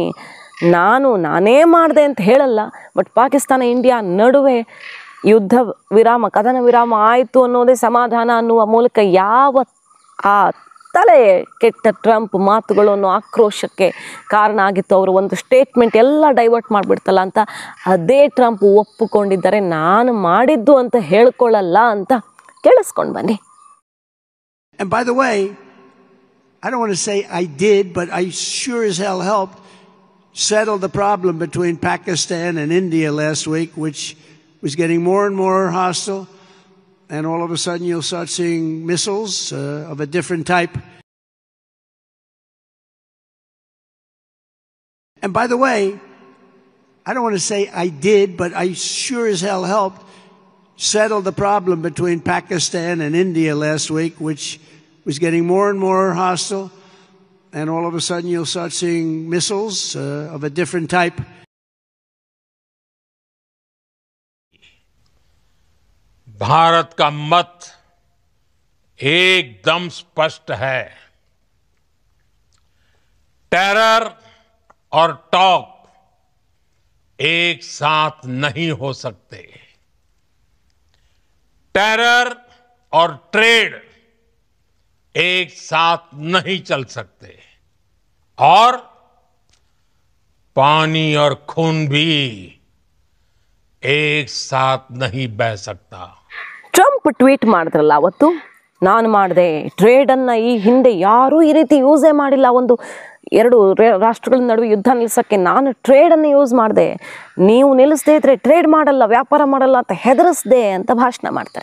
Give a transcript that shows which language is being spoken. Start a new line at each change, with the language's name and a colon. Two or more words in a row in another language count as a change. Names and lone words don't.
Kannada: ನಾನೇ ಮಾಡಿದೆ ಅಂತ ಹೇಳಲ್ಲ, ಬಟ್ ಪಾಕಿಸ್ತಾನ ಇಂಡಿಯಾ ನಡುವೆ ಯುದ್ಧ ವಿರಾಮ, ಕದನ ವಿರಾಮ ಆಯಿತು ಅನ್ನೋದೇ ಸಮಾಧಾನ ಅನ್ನುವ ಮೂಲಕ ಯಾವ ಆ ತಲೆ ಕೆಟ್ಟ ಟ್ರಂಪ್ ಮಾತುಗಳು ಅನ್ನೋ ಆಕ್ರೋಶಕ್ಕೆ ಕಾರಣ ಆಗಿತ್ತು. ಅವರು ಒಂದು ಸ್ಟೇಟ್ಮೆಂಟ್ ಎಲ್ಲ ಡೈವರ್ಟ್ ಮಾಡಿಬಿಡ್ತಲ್ಲ ಅಂತ ಅದೇ ಟ್ರಂಪ್ ಒಪ್ಪಿಕೊಂಡಿದ್ದಾರೆ. ನಾನು ಮಾಡಿದ್ದು ಅಂತ ಹೇಳ್ಕೊಳ್ಳಲ್ಲ ಅಂತ ಕೇಳಿಸ್ಕೊಂಡು ಬನ್ನಿ.
English: And by the way, I don't want to say I did, but I sure as hell helped settle the problem between Pakistan and India last week, which was getting more and more hostile. And all of a sudden you'll start seeing missiles of a different type. And by the way, I don't want to say I did, but I sure as hell helped settle the problem between Pakistan and India last week, which was getting more and more hostile. And all of a sudden you'll start seeing missiles of a different type.
Hindi: भारत का मत एकदम स्पष्ट है. टेरर और टॉक एक साथ नहीं हो सकते. टेरर और ट्रेड एक साथ नहीं चल सकते, और पानी और खून भी एक साथ नहीं बह सकता.
Kannada: ಟ್ರಂಪ್ ಟ್ವೀಟ್ ಮಾಡಿದ್ರಲ್ಲ ಅವತ್ತು, ನಾನು ಮಾಡಿದೆ ಟ್ರೇಡನ್ನು ಈ ಹಿಂದೆ ಯಾರೂ ಈ ರೀತಿ ಯೂಸೇ ಮಾಡಿಲ್ಲ, ಒಂದು ಎರಡು ರಾಷ್ಟ್ರಗಳ ನಡುವೆ ಯುದ್ಧ ನಿಲ್ಲಿಸೋಕ್ಕೆ ನಾನು ಟ್ರೇಡನ್ನು ಯೂಸ್ ಮಾಡಿದೆ, ನೀವು ನಿಲ್ಲಿಸದೇ ಇದ್ದರೆ ಟ್ರೇಡ್ ಮಾಡಲ್ಲ, ವ್ಯಾಪಾರ ಮಾಡಲ್ಲ ಅಂತ ಹೆದರಿಸ್ದೆ ಅಂತ ಭಾಷಣ ಮಾಡ್ತಾರೆ.